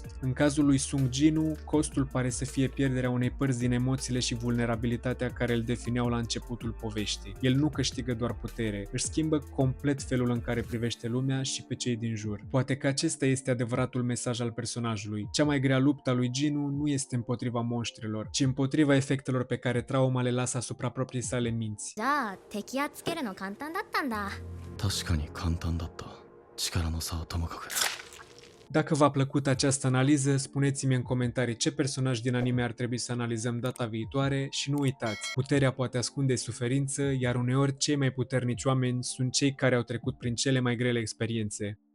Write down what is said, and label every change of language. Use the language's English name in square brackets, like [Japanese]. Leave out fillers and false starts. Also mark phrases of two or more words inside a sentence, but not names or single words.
[Romanian] În cazul lui Sung Jinu, costul pare să fie pierderea unei părți din emoțiile și vulnerabilitatea care îl defineau la începutul poveștii. El nu câștigă doar putere, își schimbă complet felul în care privește lumea și pe cei din jur. Poate că acesta este adevăratul mesaj al personajului. Cea mai grea luptă a lui Jinu nu este împotriva monștrilor, ci împotriva efectelor pe care trauma le lasă asupra propriei sale minți. [Japanese] じゃあ敵やっつけるの簡単だったんだ。確かに簡単だった。力の差はともかく。 [Romanian] Dacă v-a plăcut această analiză, spuneți-mi în comentarii ce personaj din anime ar trebui să analizăm data viitoare și nu uitați, puterea poate ascunde suferință, iar uneori cei mai puternici oameni sunt cei care au trecut prin cele mai grele experiențe.